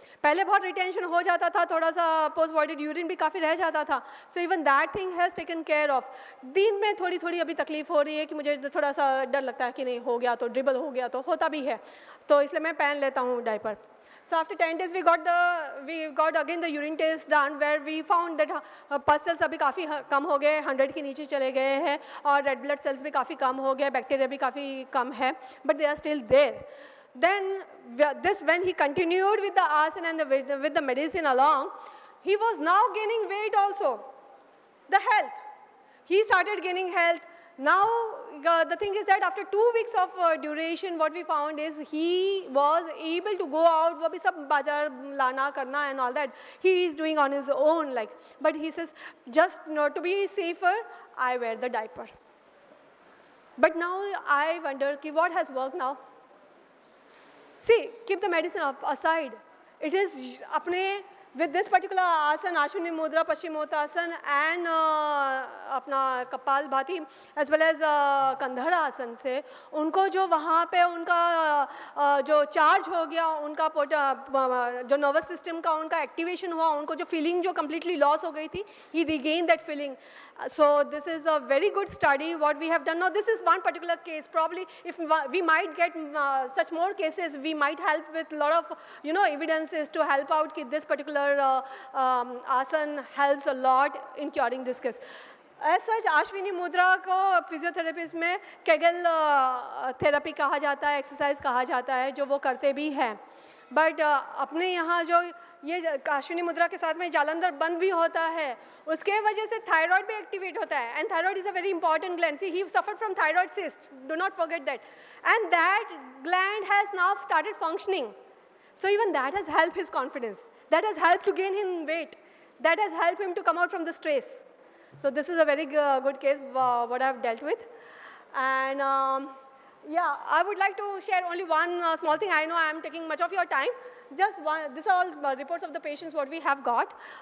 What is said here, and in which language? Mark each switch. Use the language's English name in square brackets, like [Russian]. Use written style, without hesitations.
[Hindi] पहले बहुत retention हो जाता था, थोड़ा सा post voided urine भी काफ़ी रह जाता था. [English] So even that thing has taken care of. [Hindi] दिन में थोड़ी अभी तकलीफ हो रही है कि मुझे थोड़ा सा डर लगता है कि नहीं हो गया तो dribble हो गया तो होता भी है, तो इसलिए मैं पहन लेता हूँ diaper. [English] So after 10 days we got again the urine test done, where we found that pus cells [Hindi] अभी काफ़ी कम हो गए, 100 के नीचे चले गए हैं, [English] और red blood cells [Hindi] भी काफ़ी कम हो गए, [English] bacteria भी काफ़ी कम है, but they are still there. Then when he continued with the asana and with the medicine along, he was now gaining weight also. The health, he started gaining health. Now the thing is that after 2 weeks of duration, what we found is he was able to go out, [Hindi] वो भी सब बाजार लाना करना [English] and all that he is doing on his own, like. But he says, just to be safer, I wear the diaper. But now I wonder ki what has worked now. See, keep the medicine aside. [Hindi] It is apne, with this particular asana, Ashwini Mudra, Paschimottanasana, and अपना कपाल भाती, as well as कंधर आसन से, उनको जो वहाँ पे उनका जो चार्ज हो गया, उनका जो nervous system का उनका activation हुआ, उनको जो feeling जो completely loss हो गई थी, [English] he regained that feeling. So this is a very good study what we have done. Now this is one particular case. Probably if we might get such more cases, we might help with a lot of evidences to help out कि this particular asana helps a lot in curing this case. As such, [Hindi] Ashwini Mudra को physiotherapist में Kaggle therapy कहा जाता है, exercise कहा जाता है, जो वो करते भी हैं. बट अपने यहाँ जो ये अश्विनी मुद्रा के साथ में जालंधर बंद भी होता है, उसके वजह से थायराइड भी एक्टिवेट होता है. [English] And thyroid is a very important gland. See he suffered from thyroid cyst, do not forget that. And that gland has now started functioning. So even that has helped his confidence. That has helped to gain him weight. That has helped him to come out from the stress. So this is a very good case what I have dealt with. And yeah, I would like to share only one small thing. I know I am taking much of your time. Just one. These are all reports of the patients what we have got.